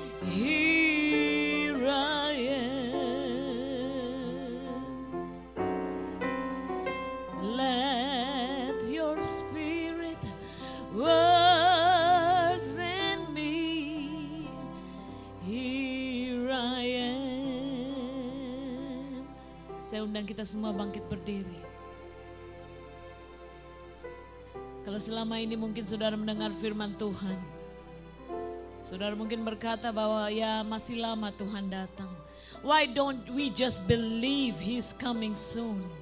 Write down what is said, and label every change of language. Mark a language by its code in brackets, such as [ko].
[en] Here I am. Let your Spirit works in me. Here I am. [id] Saya undang kita semua bangkit berdiri. Kalau selama ini mungkin saudara mendengar firman Tuhan, saudara mungkin berkata bahwa ya masih lama Tuhan datang. [en] Why don't we just believe He's coming soon?